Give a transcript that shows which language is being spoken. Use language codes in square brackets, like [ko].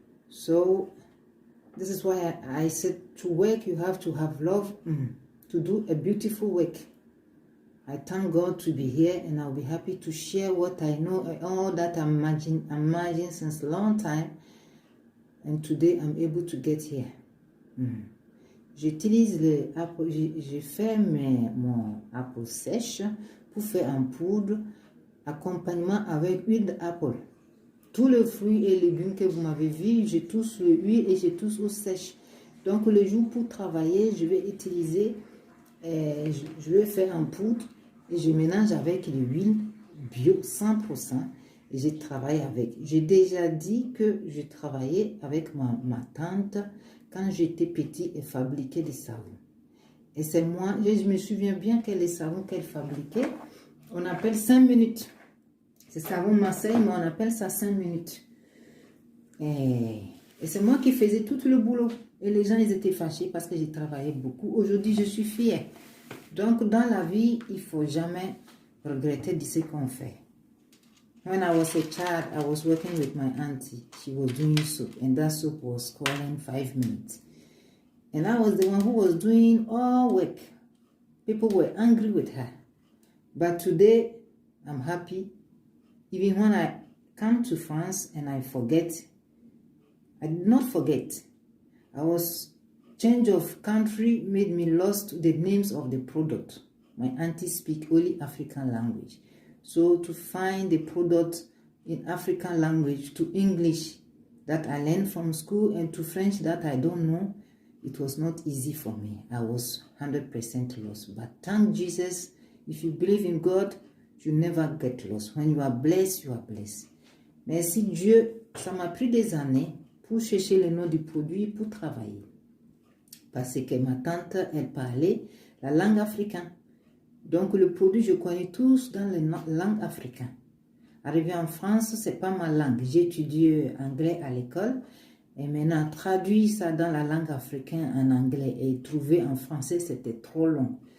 [en] So this is why I said to work, you have to have love to do a beautiful work. I thank God to be here, and I'll be happy to share what I know, all that I'm imagining since a long time, and today I'm able to get here. [fr] J'utilise le apple, j'ai fait mon apple sèche pour faire un poudre, accompagnement avec huile d'apple. Tous les fruits et légumes que vous m'avez vus, j'ai tous l'huile et j'ai tous au sèche. Donc le jour pour travailler, je vais utiliser, je vais faire un poudre et je mélange avec l'huile bio 100% et je travaille avec. J'ai déjà dit que je travaillais avec ma tante quand j'étais petit et fabriquait des savons. Et c'est moi, je me souviens bien que les savons qu'elle fabriquait, on appelle 5 minutes. C'est savon Marseille, mais on appelle ça 5 minutes. Et Et c'est moi qui faisais tout le boulot. Et les gens, ils étaient fâchés parce que j'ai travaillé beaucoup. Aujourd'hui, je suis fière. Donc, dans la vie, il ne faut jamais regretter de ce qu'on fait. [en] When I was a child, I was working with my auntie. She was doing soup, and that soup was calling 5 minutes. And I was the one who was doing all work. People were angry with her. But today, I'm happy. Even when I come to France and I forget, I did not forget. I was change of country made me lost the names of the product. My auntie speak only African language. So to find the product in African language to English that I learned from school and to French that I don't know, it was not easy for me. I was 100% lost. But thank Jesus, if you believe in God, you never get lost. When you are blessed, you are blessed. [fr] Merci Dieu, ça m'a pris des années pour chercher le nom du produit pour travailler. Parce que ma tante, elle parlait la langue africaine. Donc le produit, je connais tous dans la langue africaine. Arrivé en France, c'est pas ma langue. J'ai étudié anglais à l'école et maintenant traduire ça dans la langue africaine en anglais et trouver en français, c'était trop long.